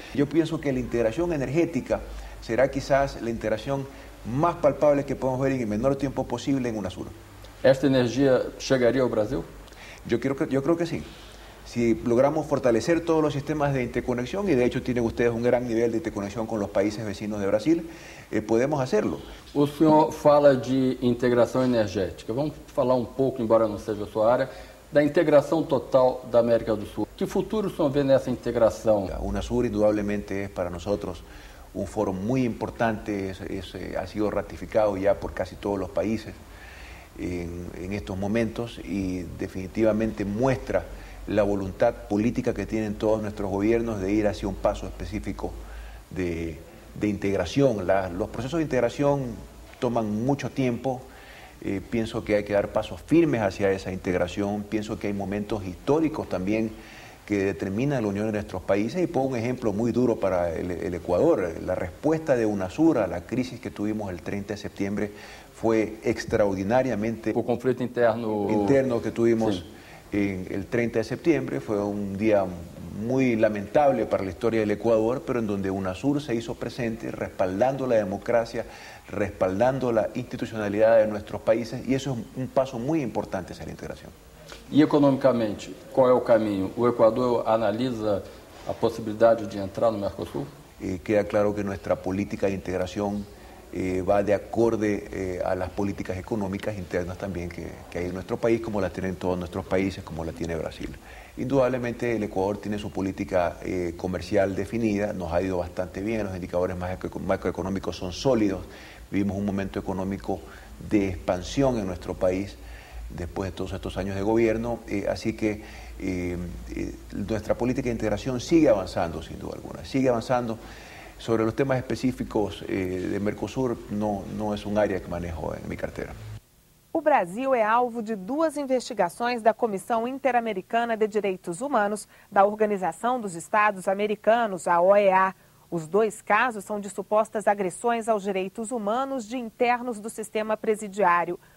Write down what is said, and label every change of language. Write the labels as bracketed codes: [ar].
[es] Yo pienso que la integración energética será quizás la integración más palpable que podemos ver en el menor tiempo posible en UNASUR. ¿Esta energía llegaría al Brasil? Yo creo que sí. Si logramos fortalecer todos los sistemas de interconexión, y de hecho tienen ustedes un gran nivel de interconexión con los países vecinos de Brasil, podemos hacerlo. [pt] O senhor fala de integração energética. Vamos falar um pouco, embora não seja a sua área, da integração total da América do Sul. Que futuro o senhor vê nessa integração? [es] La UNASUR indudablemente es para nosotros un foro muy importante, ha sido ratificado ya por casi todos los países en estos momentos, y definitivamente muestra la voluntad política que tienen todos nuestros gobiernos de ir hacia un paso específico de integración. Los procesos de integración toman mucho tiempo. Pienso que hay que dar pasos firmes hacia esa integración. Pienso que hay momentos históricos también que determinan la unión de nuestros países, y pongo un ejemplo muy duro para el Ecuador. La respuesta de UNASUR a la crisis que tuvimos el 30 de septiembre fue extraordinariamente... El conflicto interno que tuvimos en el 30 de septiembre fue un día muy lamentable para la historia del Ecuador, pero en donde UNASUR se hizo presente respaldando la democracia, respaldando la institucionalidad de nuestros países, y eso es un paso muy importante hacia la integración. [pt] E economicamente, qual é o caminho? O Equador analisa a possibilidade de entrar no Mercosul? [es] Queda claro que nuestra política de integración va de acorde a las políticas económicas internas también que hay en nuestro país, como la tienen todos nuestros países, como la tiene Brasil. Indudablemente el Ecuador tiene su política comercial definida, nos ha ido bastante bien, los indicadores macroeconómicos son sólidos, vivimos un momento económico de expansión en nuestro país después de todos estos años de gobierno, así que nuestra política de integración sigue avanzando, sin duda alguna, sigue avanzando. Sobre los temas específicos de Mercosur, [pt] não é um área que manejo em minha carteira. O Brasil é alvo de 2 investigações da Comissão Interamericana de Direitos Humanos da Organização dos Estados Americanos, a OEA. Os 2 casos são de supostas agressões aos direitos humanos de internos do sistema presidiário.